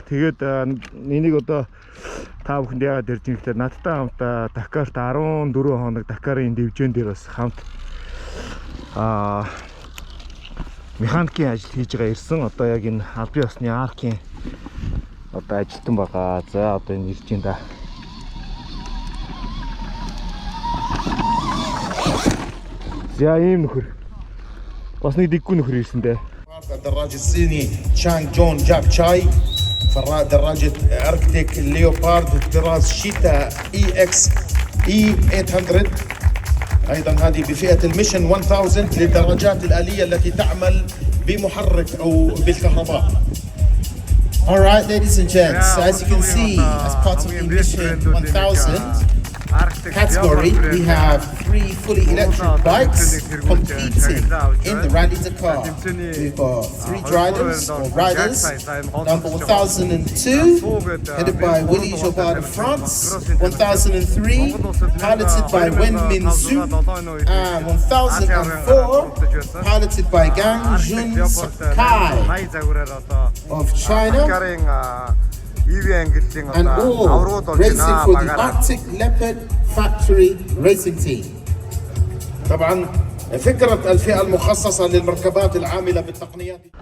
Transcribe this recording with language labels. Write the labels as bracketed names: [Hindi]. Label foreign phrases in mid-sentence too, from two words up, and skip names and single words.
[Mongolian] Тэгээд энийг одоо та бүхэнд яагаад ярьж байгаа гэхээр надтай хамт Дакарт 14 хоног Дакарын дивжин дээр бас хамт механикийн ажил хийж байгаа ирсэн. Одоо яг энэ албан ёсны аркийн одоо ажилтан байгаа. За одоо энэ ирж байна да. За ийм нөхөр. Бас нэг диггүй нөхөр ирсэн дээ. [Arabic] الدراجة الصيني تشانغ جون جاب شاي دراجة أركتيك ليوبارد طراز شيتا اي اكس اي 800 أيضا هذه بفئة الميشن 1000 للدراجات الآلية التي تعمل بمحرك أو بالكهرباء. [English] Alright, ladies and gents, so as you can see, as part of the Mission 1000 category, we have 3 fully electric bikes competing in the Rally Dakar. We've got 3 drivers or riders. Number 1002, headed by Willy Jobard of France. 1003, piloted by Wen Min Zhu. And 1004, piloted by Gang Jun Sakai of China. And all racing for the Arctic Leopard Factory Racing Team. [Arabic] طبعا فكرة الفئة المخصصة للمركبات العاملة بالتقنيات.